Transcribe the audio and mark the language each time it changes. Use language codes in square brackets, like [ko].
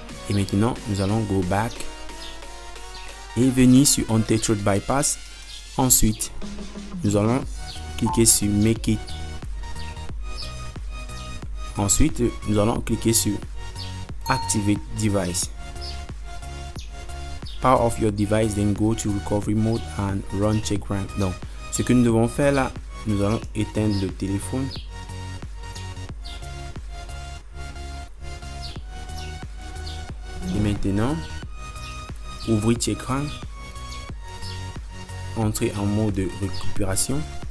[fr] Et maintenant, nous allons [en] go back [fr] et venir sur Untouched Bypass. Ensuite, nous allons cliquer sur Make It. Ensuite, nous allons cliquer sur Activate Device. [en] Power off your device, then go to Recovery Mode and Run Check Rank. [fr] Donc, ce que nous devons faire là, nous allons éteindre le téléphone. Et maintenant, ouvrez Check Rank. Entrez en mode de récupération.